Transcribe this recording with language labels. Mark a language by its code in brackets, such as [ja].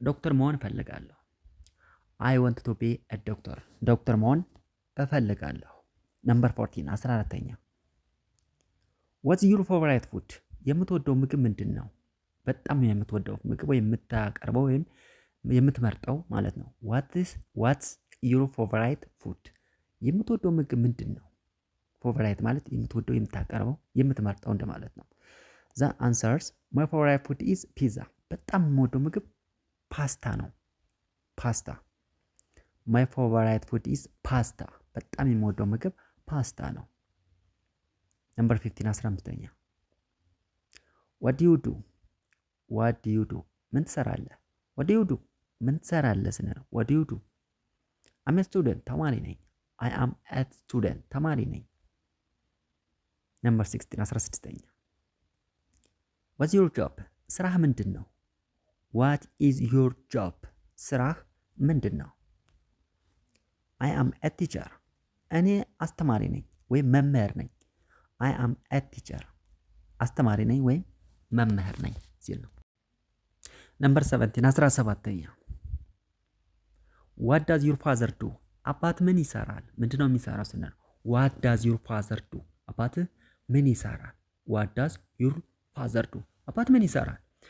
[am] ዶክተር መሆን እፈልጋለሁ። [en] I want to be a doctor. [am] ዶክተር መሆን እፈልጋለሁ። [en] Number 14. [am] 14ኛ. [en] What's your favorite food? [am] የምትወደው ምግብ ምንድን ነው? በጣም የምትወደው ምግብ ወይ የምታቀርበው ወይም የምትመርጠው ማለት ነው። [en] What's your favorite food? [am] የምትወደው ምግብ ምንድን ነው? ፋቮራይት ማለት የምትወደው የምታቀርበው የምትመርጠው እንደማለት ነው። [en] The answers my favorite food is pizza. [am] በጣም የምወደው ምግብ ፓስታ ነው። ፓስታ. [en] My favorite food is pasta. [am] በጣም የምወደው ምግብ ፓስታ ነው። [en] Number 15 [am] 15ኛ. [en] What do you do? What do you do? [am] ምን ትሰራለህ? [en] What do you do? [am] ምን ትሰራለህ ስንል [en] What do you do? I'm a student. [am] ተማሪ ነኝ። [en] I am a student. [am] ተማሪ ነኝ። [en] Number 16 [am] 16ኛ. [en] What's your job? [am] ስራህ ምንድን ነው? [en] What is your job? [am] ስራህ ምንድን ነው? [en] I am a teacher. [am] እኔ አስተማሪ ነኝ ወይም መምህር ነኝ። [en] I am a teacher. [am] አስተማሪ ነኝ ወይም መምህር ነኝ ሲል ነው። [en] Number 17 [am] 17ኛ. [en] What does your father do? [am] አባት ምን ይሰራል? ምንድነው የሚሰራው ስንል [en] What does your father do? [am] አባትህ ምን ይሰራል? [en] What does your father do? [am] አባት ምን ይሰራል?